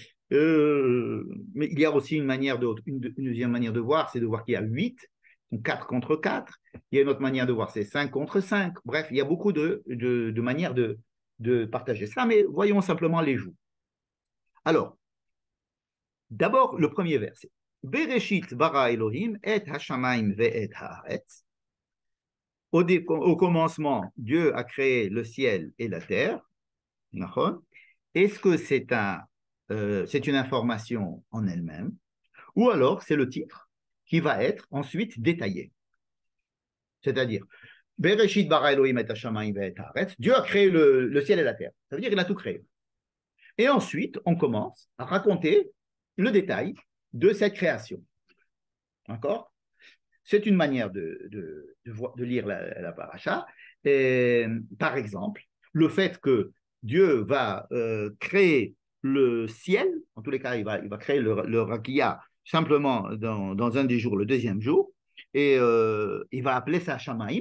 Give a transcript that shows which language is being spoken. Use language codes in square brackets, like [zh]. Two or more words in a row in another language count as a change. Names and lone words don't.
[fr] Mais il y a aussi une deuxième manière de voir, c'est de voir qu'il y a 8, 4 contre 4. Il y a une autre manière de voir, c'est 5 contre 5. Bref, il y a beaucoup de manières de partager ça, mais voyons simplement les jours. Alors, d'abord, le premier verset. [he] בראשית ברא אלהים את השמים ואת הארץ. [fr] Au commencement, Dieu a créé le ciel et la terre. Est-ce que c'est une information en elle-même, ou alors c'est le titre qui va être ensuite détaillé? C'est-à-dire, [he] בראשית ברא אלהים את השמים ואת הארץ. [fr] Dieu a créé le ciel et la terre. Ça veut dire qu'il a tout créé. Et ensuite, on commence à raconter le détail de cette création. D'accord? C'est une manière de lire la paracha. Et, par exemple, le fait que Dieu va créer le ciel, en tous les cas, il va créer le rakia simplement dans un des jours, le 2e jour, et il va appeler ça Shamaim.